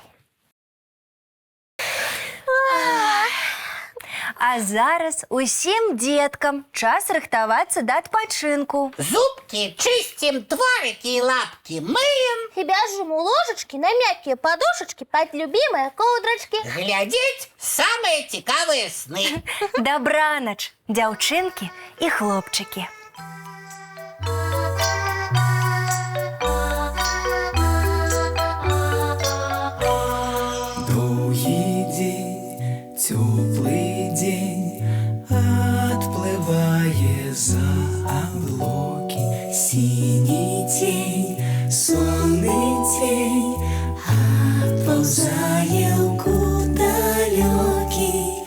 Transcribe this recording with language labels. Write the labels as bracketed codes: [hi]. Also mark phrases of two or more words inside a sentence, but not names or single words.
[be] А зараз усім дзеткам час рыхтавацца да адпачынку. Зубкі чысцім, тварыкі і лапкі мыем. І бяжым у ложачкі на мяккія падушачкі пад любімыя коўдрачкі. Глядзець самыя цікавыя сны. Дабранач, дзяўчынкі і хлопчыкі. [ru] Теплый день отплывая за облаки, синий тень, сонный тень отползая куда далекий.